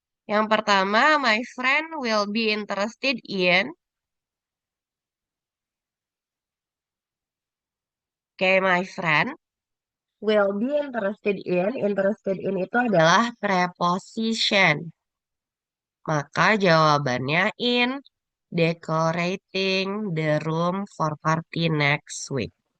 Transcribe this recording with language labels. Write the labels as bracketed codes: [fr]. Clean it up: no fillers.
[en] Yang pertama, my friend will be interested in. Oke, my friend will be interested in. [id] Interested in itu adalah preposition. [en] Maka jawabannya in decorating the room for party next week.